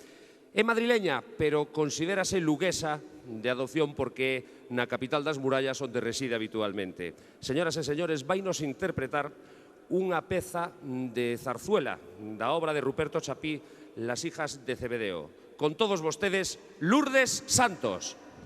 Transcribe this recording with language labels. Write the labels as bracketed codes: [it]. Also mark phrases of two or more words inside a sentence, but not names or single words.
[gl] é madrileña, pero considérase luguesa de adopción porque é na capital das murallas onde reside habitualmente. Señoras e señores, vainos interpretar unha peza de zarzuela da obra de Ruperto Chapí, Las hijas de Cebedeo. Con todos vostedes, Lourdes Santos.